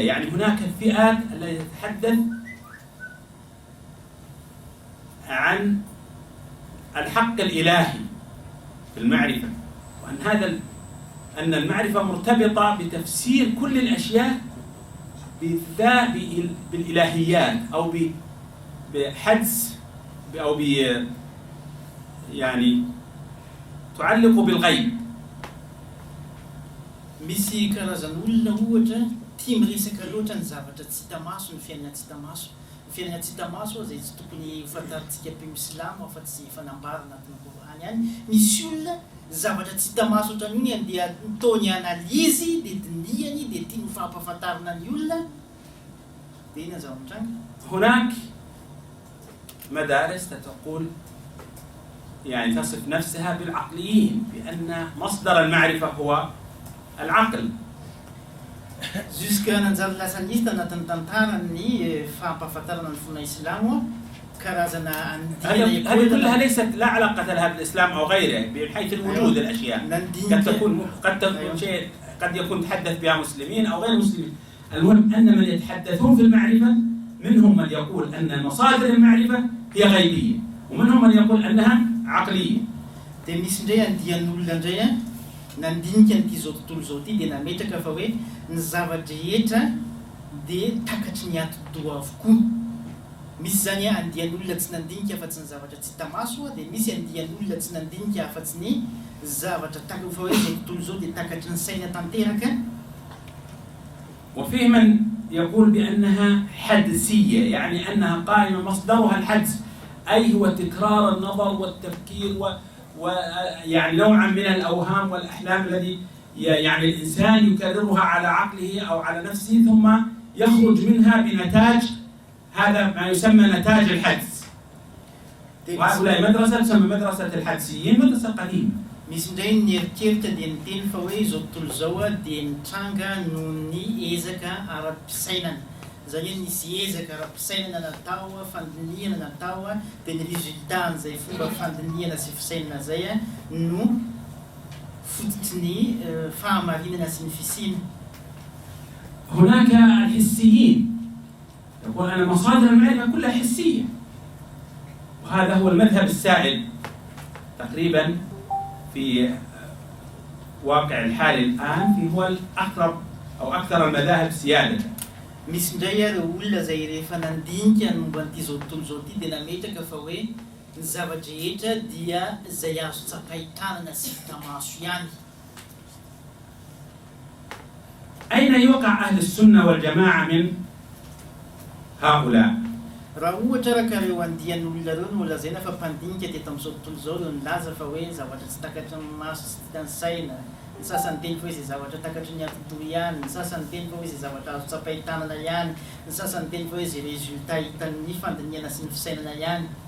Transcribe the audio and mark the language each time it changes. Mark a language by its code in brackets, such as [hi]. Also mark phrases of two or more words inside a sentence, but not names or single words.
[ar] يعني هناك الفئات التي تتحدث عن الحق الإلهي في المعرفة، وأن أن المعرفة مرتبطة بتفسير كل الأشياء بالإلهيات أو بحدس أو يعني تعلق بالغيب. [mg] Misy karazan'olona ohatra tia miresaka loatra ny zavatra tsy hita maso, ny fiainana tsy hita maso. Ny fiainana tsy hita maso izay tsy tokony fantarintsika mpino Islamo afa tsy fanambara anatin'ny Korana ihany. Misy olona zavatra tsy hita maso ohatran'iny dia ntaony analizy, dia dinihany, dia tia ny fampahafantarana ny olona. Dia ina zao mitranga. [ar] هناك مدارس تقول يعني تصف نفسها بالعقليين بأن مصدر المعرفة هو العقل. [mg] Jusqu'à nanjary lasa nisy tanatin'ny tantarany fampahafantarana ny fona Islamo karazana [ar] هذه كلها ليست لا علاقة لها بالإسلام أو غيره من حيث الوجود. الأشياء قد يكون تحدث بها مسلمين أو غير مسلمين. المهم أن من يتحدثون في المعرفة منهم من يقول أن مصادر المعرفة هي غيبية، ومنهم من يقول أنها عقلية. [mg] Misy ndray andian'olona ndray nandinika n'ity zao tontolo zao ty dia nametraka fa hoe ny zavatra rehetra dia takatry ny ati-doha avokoa. Misy zany andian'olona tsy nandinika afa-tsy ny zavatra tsy hita maso, dia misy andian'olona tsy nandinika afa-tsy ny zavatra takatry fa hoe zao tontolo zao dia takatry ny saina tanteraka. [ar] وفيه من يقول بأنها حدسية، يعني أنها قائمة مصدرها الحدس، أي هو تكرار النظر والتفكير ويعني نوعا من الأوهام والأحلام الذي يعني الإنسان يكررها على عقله أو على نفسه ثم يخرج منها بنتاج، هذا ما يسمى نتاج الحدس. وهؤلاء مدرسة تسمى مدرسة الحدسيين، مدرسة قديمة. [mg] Misy ndray ny eritreritra dia niteny fa hoe zao tontolo zao dia nitranga noho ny ezaka ara-pisainana. Zany hoe nisy ezaka ara-pisainana natao, fandinihana natao, dia ny résultat n'izay fomba fandinihana sy fisainana zay no fototry ny fahamarinana sy ny fisiana. [ar] هناك الحسيين يقول أن مصادر المعرفة كلها حسية، وهذا هو المذهب السائد تقريبا في واقع الحال الآن، هو الأقرب أو أكثر المذاهب سيادة. [mg] Misy ndray ary olona zay rehefa nandinika ny momba n'ity zao tontolo zao ty dia nametraka fa hoe ny zavatra rehetra dia izay azo tsapahitana sy hita maso ihany. [ar] أين يقع أهل السنة والجماعة من هؤلاء؟ [mg] Raha ohatra raha ka reo andian'olona reo no lazaina fa mpandinika teto amin'izao tontolo zao reo nilaza fa hoe zavatra tsy takatry ny maso sy hita ny saina. Ny sasany teny fa hoe izay zavatra takatry ny ati-doha ihany, ny sasany teny fa hoe izay zavatra azo tsapahitanana ihany, ny sasany teny fa hoe izay résultat hitan'ny fandinihana sy ny fisainana ihany.